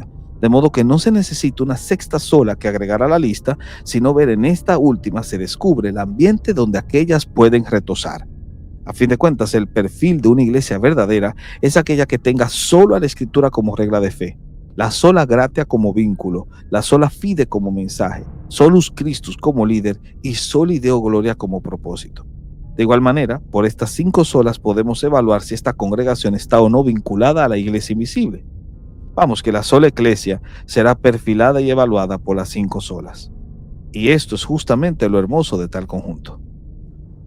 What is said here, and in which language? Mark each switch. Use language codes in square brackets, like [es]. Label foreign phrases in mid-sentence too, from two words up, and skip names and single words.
[es] De modo que no se necesita una sexta sola que agregar a la lista, sino ver en esta última se descubre el ambiente donde aquellas pueden retosar. A fin de cuentas, el perfil de una iglesia verdadera es aquella que tenga solo a la Escritura como regla de fe, la [la] sola gratia [es] como vínculo, la [la] sola fide [es] como mensaje, [la] solus Christus [es] como líder y [la] soli Deo gloria [es] como propósito. De igual manera, por estas 5 solas podemos evaluar si esta congregación está o no vinculada a la iglesia invisible. Vamos, que la sola Iglesia será perfilada y evaluada por las 5 solas. Y esto es justamente lo hermoso de tal conjunto.